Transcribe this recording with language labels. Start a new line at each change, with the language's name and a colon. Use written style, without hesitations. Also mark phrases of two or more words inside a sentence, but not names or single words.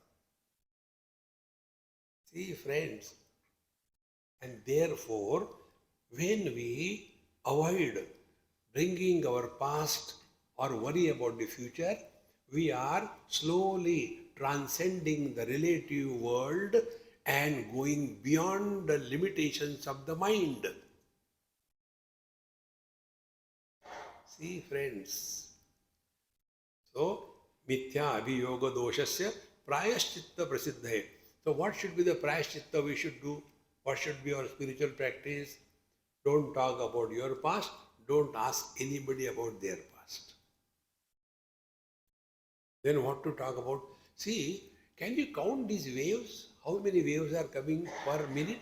English: See, friends, and therefore, when we avoid bringing our past or worry about the future, we are slowly transcending the relative world and going beyond the limitations of the mind. See, friends.
Sanskrit: So, मिथ्या अभियोग दोषस्य प्रायश्चित्त प्रसिद्धे.
English: So, what should be the prayaschitta we should do? What should be our spiritual practice? Don't talk about your past. Don't ask anybody about their past. Then what to talk about? See, can you count these waves? How many waves are coming per minute?